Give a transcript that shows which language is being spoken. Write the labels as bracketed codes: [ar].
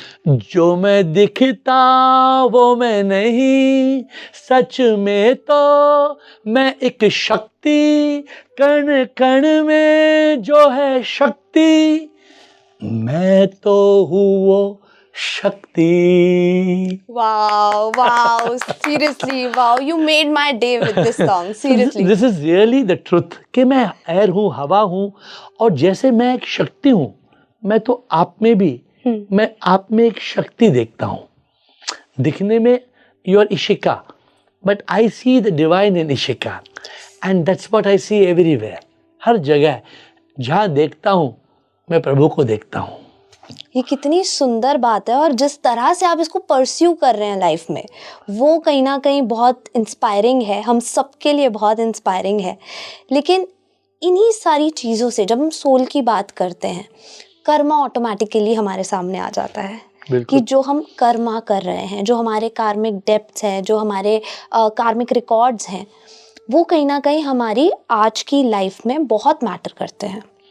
[hi] जो मैं दिखता वो मैं नहीं, सच में तो मैं एक शक्ति, कण कण में जो है शक्ति, मैं तो हूँ वो शक्ति। [en] Wow, wow, seriously, wow, you made my day with this song, seriously. This is really the truth [hi] कि मैं एयर हूँ, हवा हूँ, और जैसे मैं एक शक्ति हूँ, मैं तो आप में भी, मैं आप में एक शक्ति देखता हूँ। दिखने में [en] you are Ishika, but I see the divine in Ishika, and that's what I see everywhere. [hi] हर जगह जहाँ देखता हूँ, मैं प्रभु को देखता हूँ। ये कितनी सुंदर बात है, और जिस तरह से आप इसको परस्यू कर रहे हैं लाइफ में, वो कहीं ना कहीं बहुत इंस्पायरिंग है, हम सबके लिए बहुत इंस्पायरिंग है। लेकिन इन्हीं सारी चीज़ों से जब हम सोल की बात करते हैं, कर्मा ऑटोमेटिकली हमारे सामने आ जाता है कि जो हम कर्मा कर रहे हैं, जो हमारे कार्मिक डेप्थ्स हैं, जो हमारे कार्मिक रिकॉर्ड्स हैं, वो कहीं ना कहीं हमारी आज की लाइफ में बहुत मैटर करते हैं।